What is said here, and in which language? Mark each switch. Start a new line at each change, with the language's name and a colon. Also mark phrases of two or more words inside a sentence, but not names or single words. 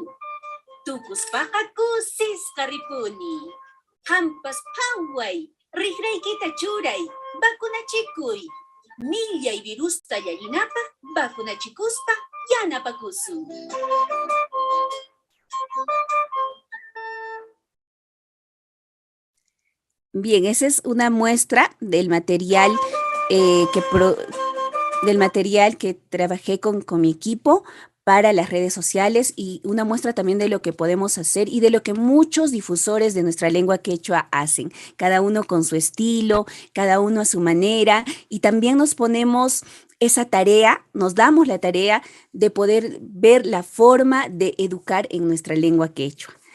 Quechua: Tukuspaqa kusisqa ripuni. Hampas phaway, riqraykita churay, vacunachikuy. Millay virusta llallinapaq vacunachikuspa yanapakusun.
Spanish: Bien, esa es una muestra del material que del material que trabajé con mi equipo para las redes sociales y una muestra también de lo que podemos hacer y de lo que muchos difusores de nuestra lengua quechua hacen, cada uno con su estilo, cada uno a su manera, y también nos ponemos esa tarea, nos damos la tarea de poder ver la forma de educar en nuestra lengua quechua.